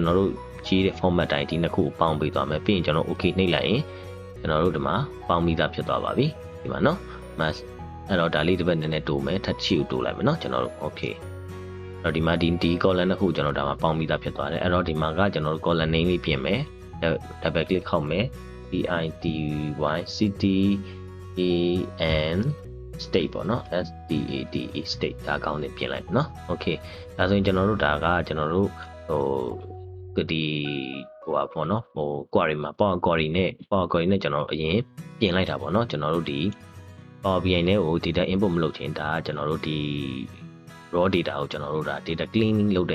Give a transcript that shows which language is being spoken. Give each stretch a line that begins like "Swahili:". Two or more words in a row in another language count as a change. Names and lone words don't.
Burmese: တော်တို့ရေးတဲ့ format တိုင်းဒီနှစ်ခုကိုပေါင်းပေးသွားမယ်ပြီးရင်ကျွန်တော် okay နှိပ်လိုက်ရင်ကျွန်တော်တို့ဒီမှာပေါင်းပြီးသားဖြစ်သွားပါပြီဒီမှာနော် mask အဲ့တော့ဒါလေးတစ်ပတ်နည်းနည်းတိုးမယ်ထပ်ချီကိုတိုးလိုက်မယ်နော်ကျွန်တော်တို့ okay အဲ့တော့ဒီမှာဒီ column တစ်ခုကျွန်တော်ဒါမှာပေါင်းပြီးသားဖြစ်သွားတယ်အဲ့တော့ဒီမှာကကျွန်တော်တို့
English: column name
Burmese: လေးပြင်မယ်
English: double click
Burmese: ခောက်မယ် CITY city
English: and state
Burmese: ပေါ့နော် STATE state ဒါကောင်းနေပြင်လိုက်နော် okay ဒါဆိုရင်ကျွန်တော်တို့ဒါကကျွန်တော်တို့ဒီပေါ့နော်query မှာ
English: power query
Burmese: နဲ့ကျွန်တော်တို့အရင်ပြင်လိုက်တာပေါ့နော်ကျွန်တော်တို့ဒီ PowerBI နဲ့ကို
English: data input
Burmese: မလုပ်ချင်ဒါကျွန်တော်တို့ဒီ
English: raw data
Burmese: ကိုကျွန်တော်တို့ဒါ
English: data cleaning
Burmese: လုပ်